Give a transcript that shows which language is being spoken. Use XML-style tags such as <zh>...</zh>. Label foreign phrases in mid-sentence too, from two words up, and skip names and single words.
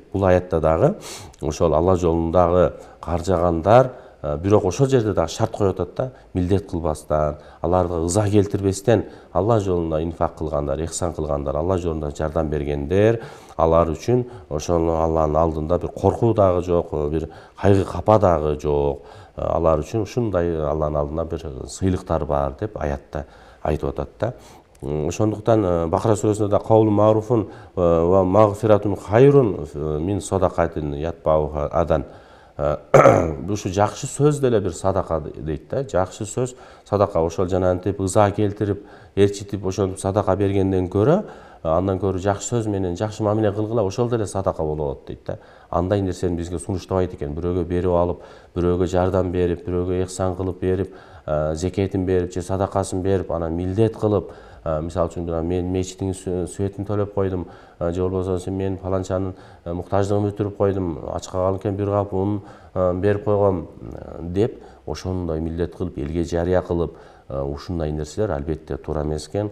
<ky>Бул аятта дагы ошол Алла жолундагы каржагандар бирок ошол жерде дагы шарт коюп атат да, милдет кылбастан, аларга ыза келтирбестен Алла жолунда инфак кылгандар, ихсан кылгандар, Алла жолунда жардам бергендер, алар үчүн ошол Алланын алдында бир коркуу дагы жок, бир кайгы капа дагы жок. Алар үчүн ушундай Алланын алдында бир сыйлыктар бар деп аятта айтып атат да. Ошондуктан Бакара сүрөсүндө да</ky> <ar>قول معروف و مغفرة خير من صدقة يتبعها أذى.</ar> <ky>Ушу жакшы сөз деле бир садака дейт да. Жакшы сөз садака. Ошол жанагынтип ыза келтирип, ээрчитип ошентип садака бергенден көрө, андан көрө жакшы сөз менен жакшы мамиле кылгыла, ошол деле садака болот дейт да. Андай нерсени бизге сунуштабайт экен. Бирөөгө берип алып, бирөөгө жардам берип, бирөөгө ихсан кылып берип, зекетин берип, же садакасын берип, анан милдет кылып, мисалы үчүн мен мечиттин светин төлөп койдум, же болбосо мен фаланчанын муктаждыгын бүтүрүп койдум, ачка калган экен бир кап ун берип койгом деп ошондой милдет кылып, элге жарыя кылып, ушундай нерселер албетте туура эмес экен.</ky>